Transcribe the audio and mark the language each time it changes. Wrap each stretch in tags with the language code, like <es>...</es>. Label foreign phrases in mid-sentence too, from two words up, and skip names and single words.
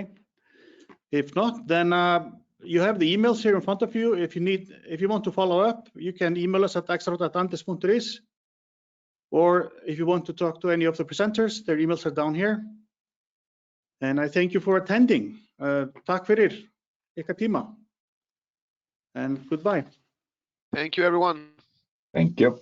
<en>If not, then you have the emails here in front of you. If you want to follow up, you can email us at xroad@andes.is, or if you want to talk to any of the presenters, their emails are down here. And I thank you for attending.</en> <is>Takk fyrir ykkar tíma.</is> <en>And goodbye. Thank you, everyone. Thank you.</en>